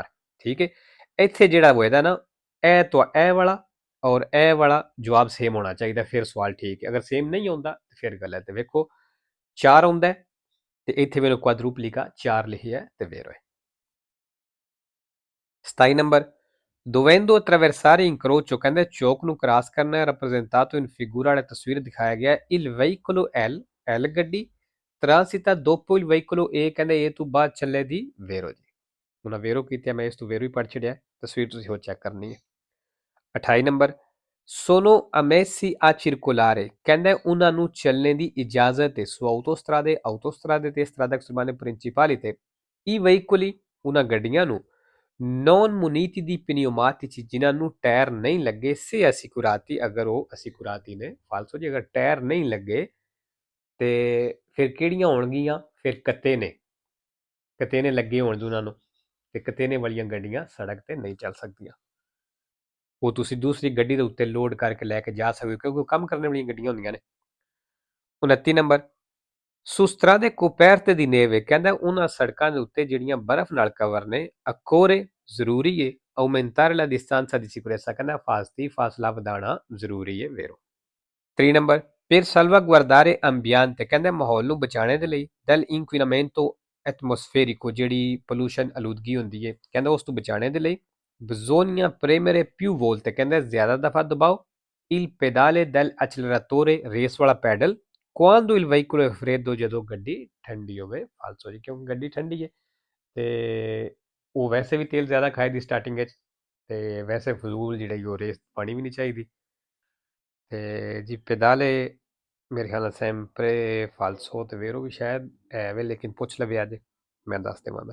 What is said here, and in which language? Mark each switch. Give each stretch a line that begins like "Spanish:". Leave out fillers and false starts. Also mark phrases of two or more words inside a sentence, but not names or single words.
Punjabi: ਠੀਕ ਹੈ, ਇੱਥੇ ਜਿਹੜਾ ਹੋਏਗਾ ਨਾ, ਇਹ ਵਾਲਾ ਔਰ ਇਹ ਵਾਲਾ ਜਵਾਬ ਸੇਮ ਹੋਣਾ ਚਾਹੀਦਾ, ਫਿਰ ਸਵਾਲ ਠੀਕ ਹੈ। ਅਗਰ ਸੇਮ ਨਹੀਂ ਆਉਂਦਾ ਫਿਰ ਗਲਤ ਹੈ। ਵੇਖੋ 4 ਆਉਂਦਾ ਤੇ ਇੱਥੇ ਵੇਖੋ ਕੁਆਡਰੂਪਲੀਕਾ 4 ਲਿਖਿਆ ਤੇ ਵੇਰੋ ਹੈ।
Italian: 27 ਨੰਬਰ dovendo attraversare incrocio,
Punjabi: ਕਹਿੰਦੇ ਚੌਕ ਨੂੰ ਕ੍ਰਾਸ ਕਰਨਾ ਹੈ।
Italian: rappresentato in figura
Punjabi: ਵਾਲੇ ਤਸਵੀਰ ਦਿਖਾਇਆ ਗਿਆ ਹੈ।
Italian: il veicolo L ਗੱਡੀ transita dopo il veicolo A,
Punjabi: ਕਹਿੰਦੇ A ਤੋਂ ਬਾਅਦ ਚੱਲੇ ਦੀ ਵੇਰੋ ਜੀ। ਹੁਣ ਵੇਰੋ ਕੀਤੀ, ਮੈਂ ਇਸ ਤੋਂ ਵੇਰੋ ਹੀ ਪੜ੍ਹ ਛੜਿਆ, ਤਸਵੀਰ ਤੁਸੀਂ ਹੋਰ ਚੈੱਕ ਕਰਨੀ ਹੈ।
Italian: 28 ਨੰਬਰ sono ammessi a circolare,
Punjabi: ਕਹਿੰਦੇ ਉਹਨਾਂ ਨੂੰ ਚੱਲਣੇ ਦੀ ਇਜਾਜ਼ਤ ਹੈ
Italian: su autostrade
Punjabi: ਤੇ
Italian: strada extremale principali
Punjabi: ਤੇ
Italian: i veicoli,
Punjabi: ਉਹਨਾਂ ਗੱਡੀਆਂ ਨੂੰ
Italian: non muniti di pneumatici,
Punjabi: ਜਿਨ੍ਹਾਂ ਨੂੰ ਟਾਇਰ ਨਹੀਂ ਲੱਗੇ
Italian: se assicurati,
Punjabi: ਅਗਰ ਉਹ assicurati ਨੇ। ਫਾਲਸੋ ਜੀ ਅਗਰ ਟਾਇਰ ਨਹੀਂ ਲੱਗੇ ਤੇ ਫਿਰ ਕਿਹੜੀਆਂ ਹੋਣਗੀਆਂ, ਫਿਰ ਕਤੇਨੇ ਲੱਗੇ ਹੋਣ ਉਹਨਾਂ ਨੂੰ, ਤੇ ਕਤੇਨੇ ਵਾਲੀਆਂ ਗੱਡੀਆਂ ਸੜਕ ਤੇ ਨਹੀਂ ਚੱਲ ਸਕਦੀਆਂ। ਉਹ ਤੁਸੀਂ ਦੂਸਰੀ ਗੱਡੀ ਦੇ ਉੱਤੇ ਲੋਡ ਕਰਕੇ ਲੈ ਕੇ ਜਾ ਸਕਦੇ ਹੋ, ਕਿਉਂਕਿ ਉਹ ਕੰਮ ਕਰਨ ਵਾਲੀਆਂ ਗੱਡੀਆਂ ਹੁੰਦੀਆਂ ਨੇ।
Italian: 29 ਨੰਬਰ su strade coperte di neve,
Punjabi: ਕਹਿੰਦਾ ਉਹਨਾਂ ਸੜਕਾਂ ਦੇ ਉੱਤੇ ਜਿਹੜੀਆਂ ਬਰਫ਼ ਨਾਲ ਕਵਰ ਨੇ, occorre ਜ਼ਰੂਰੀ ਹੈ
Italian: aumentare la distanza di sicurezza,
Punjabi: ਕਹਿੰਦਾ ਫਾਸਲਾ ਵਧਾਉਣਾ ਜ਼ਰੂਰੀ ਹੈ ਵੇਰੋ।
Italian: 3 ਨੰਬਰ per salvaguardare ambiente,
Punjabi: ਕਹਿੰਦੇ ਮਾਹੌਲ ਨੂੰ ਬਚਾਉਣੇ ਦੇ ਲਈ
Italian: dal inquinamento atmosferico,
Punjabi: ਜਿਹੜੀ ਪੋਲੂਸ਼ਨ ਆਲੂਦਗੀ ਹੁੰਦੀ ਹੈ, ਕਹਿੰਦਾ ਉਸ ਤੋਂ ਬਚਾਉਣੇ ਦੇ ਲਈ
Italian: bisogna premere più volte,
Punjabi: ਕਹਿੰਦੇ ਜ਼ਿਆਦਾ ਦਫਾ ਦਬਾਓ
Italian: il pedale dell'acceleratore,
Punjabi: ਰੇਸ ਵਾਲਾ ਪੈਡਲ
Italian: quando il veicolo è freddo,
Punjabi: ਜਦੋਂ ਗੱਡੀ ਠੰਡੀ ਹੋਵੇ। ਫਾਲਸੋ ਜੀ, ਕਿਉਂਕਿ ਗੱਡੀ ਠੰਡੀ ਹੈ ਤੇ ਉਹ ਵੈਸੇ ਵੀ ਤੇਲ ਜ਼ਿਆਦਾ ਖਾਏਗੀ ਸਟਾਰਟਿੰਗ ਵਿੱਚ, ਤੇ ਵੈਸੇ ਫਜ਼ੂਲ ਜਿਹੜੀ ਉਹ ਰੇਸ ਪਾਣੀ ਵੀ ਨਹੀਂ ਚਾਹੀਦੀ। ਤੇ ਜੀ ਪੈਦਾਲੇ ਮੇਰੇ ਖਿਆਲ ਨਾਲ
Italian: sempre falso
Punjabi: ਤੇ ਵੇਰੋ ਵੀ ਸ਼ਾਇਦ ਹੈ ਵੇ, ਲੇਕਿਨ ਪੁੱਛ ਲਵੇ ਅੱਜ ਮੈਂ ਦੱਸ ਦੇਵਾਂਗਾ।